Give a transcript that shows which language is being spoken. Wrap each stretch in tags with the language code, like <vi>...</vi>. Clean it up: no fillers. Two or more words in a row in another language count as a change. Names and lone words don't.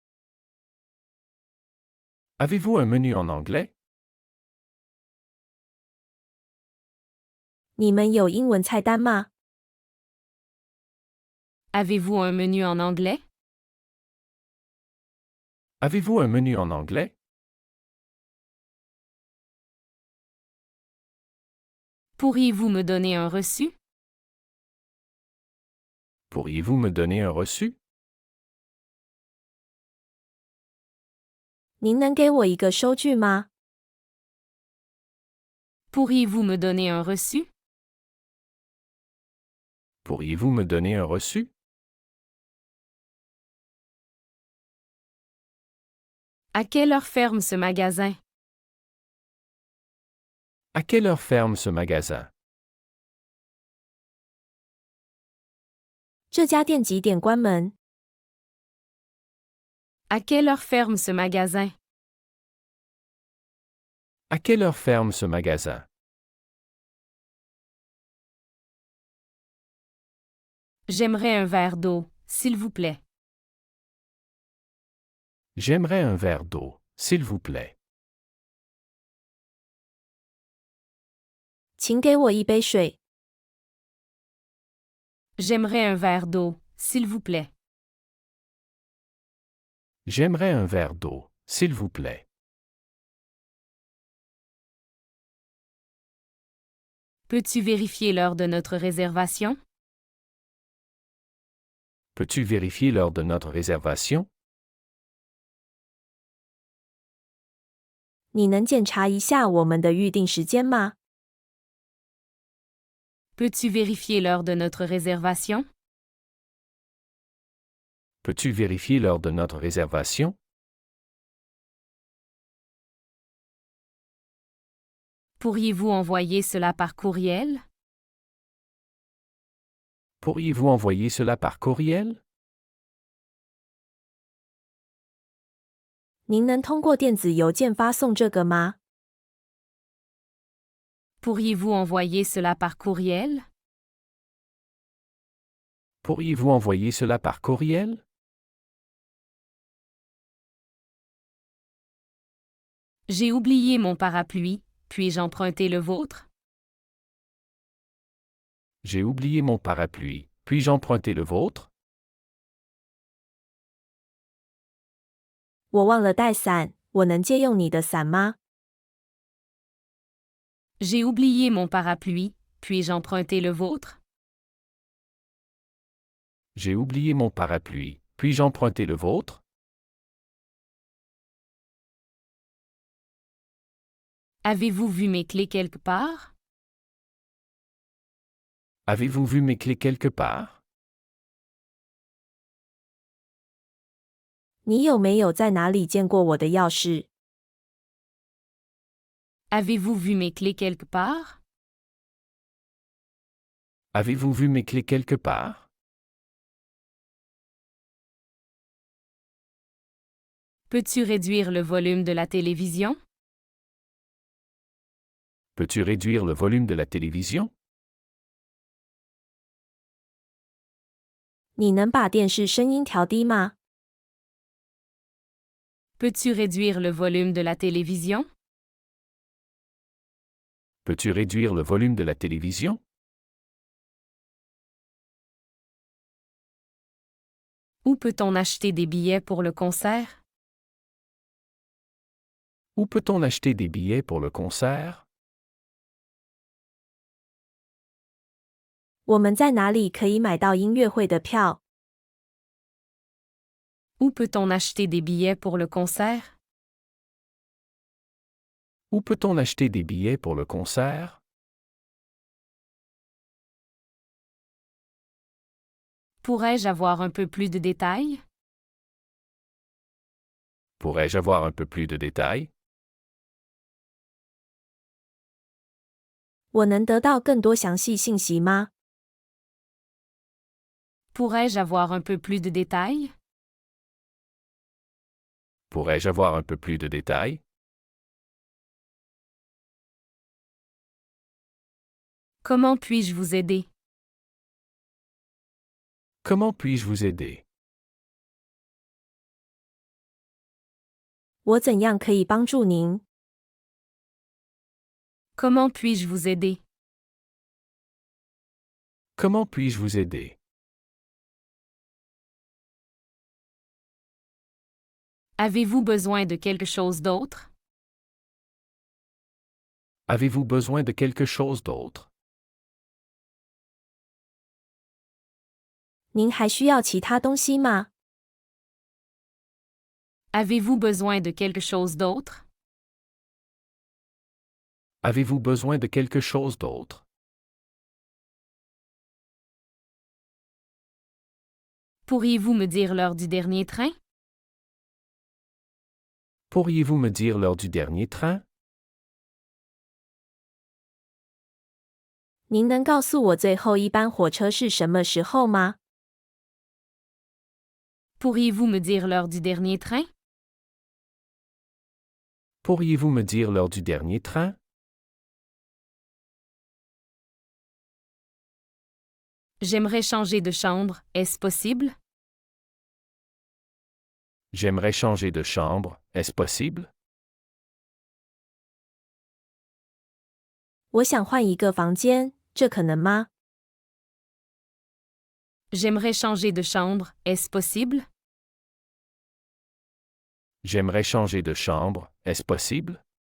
<fr>Avez-vous un menu en anglais?</fr> <zh>你们有英文菜单吗？</zh> <fr>Avez-vous un menu en anglais? Avez-vous un menu en anglais? Pourriez-vous me donner un reçu? Pourriez-vous me donner un reçu?</fr> <zh>您能给我一个收据吗？</zh> <fr>Pourriez-vous me donner un reçu? Pourriez-vous me donner un reçu? À quelle heure ferme ce magasin? À quelle heure ferme ce magasin?</fr> <zh>这家店几点关门？</zh> <fr>À quelle heure ferme ce magasin? À quelle heure ferme ce magasin? J'aimerais un verre d'eau, s'il vous plaît. J'aimerais un verre d'eau, s'il vous plaît.</fr> <zh>请给我一杯水。</zh> <fr>J'aimerais un verre d'eau, s'il vous plaît. J'aimerais un verre d'eau, s'il vous plaît. Peux-tu vérifier l'heure de notre réservation? Peux-tu vérifier l'heure de notre réservation?</fr> <zh>你能检查一下我们的预定时间吗？</zh> <fr>Peux-tu vérifier l'heure de notre réservation? Peux-tu vérifier l'heure de notre réservation? Pourriez-vous envoyer cela par courriel? Pourriez-vous envoyer cela par courriel?</fr> <zh>您能通过电子邮件发送这个吗？</zh> <fr>Pourriez-vous envoyer cela par courriel? Pourriez-vous envoyer cela par courriel? J'ai oublié mon parapluie, puis-je emprunter le vôtre? J'ai oublié mon parapluie. Puis-je emprunter le vôtre?</fr> <zh>我忘了带伞，我能借用你的伞吗？</zh> <fr>J'ai oublié mon parapluie, puis-je emprunter le vôtre? J'ai oublié mon parapluie. Puis-je emprunter le vôtre? Avez-vous vu mes clés quelque part? Avez-vous vu mes clés quelque part?</fr> <zh>你有没有在哪里见过我的钥匙？</zh> <fr>Avez-vous vu mes clés quelque part? Avez-vous vu mes clés quelque part? Peux-tu réduire le volume de la télévision? Peux-tu réduire le volume de la télévision?</fr> <zh>你能把电视声音调低吗？</zh> <fr>Peux-tu réduire le volume de la télévision? Peux-tu réduire le volume de la télévision? Où peut-on acheter des billets pour le concert? Où peut-on acheter des billets pour le concert?</fr> <zh>我们在哪里可以买到音乐会的票？</zh> <fr>Où peut-on acheter des billets pour le concert? Où peut-on acheter des billets pour le concert? Pourrais-je avoir un peu plus de détails? Pourrais-je avoir un peu plus de détails?</fr> <zh>我能得到更多详细信息吗？</zh> <fr>Pourrais-je avoir un peu plus de détails? Pourrais-je avoir un peu plus de détails? Comment puis-je vous aider? Comment puis-je vous aider?</fr> <zh>我怎样可以帮助您？</zh> <fr>Comment puis-je vous aider? Comment puis-je vous aider? Avez-vous besoin de quelque chose d'autre? Avez-vous besoin de quelque chose d'autre?</fr> <zh>您还需要其他东西吗？</zh> <fr>Avez-vous besoin de quelque chose d'autre? Avez-vous besoin de quelque chose d'autre? Pourriez-vous me dire l'heure du dernier train? Pourriez-vous me dire l'heure du dernier train?</fr> <zh>您能告诉我最后一班火车是什么时候吗？</zh> <fr>Pourriez-vous me dire l'heure du dernier train? Pourriez-vous me dire l'heure du dernier train? J'aimerais changer de chambre, est-ce possible? J'aimerais changer de chambre, est-ce possible?</fr> <zh>我想换一个房间，这可能吗？</zh> <fr>J'aimerais changer de chambre, est-ce possible? J'aimerais changer de chambre, est-ce possible?</fr>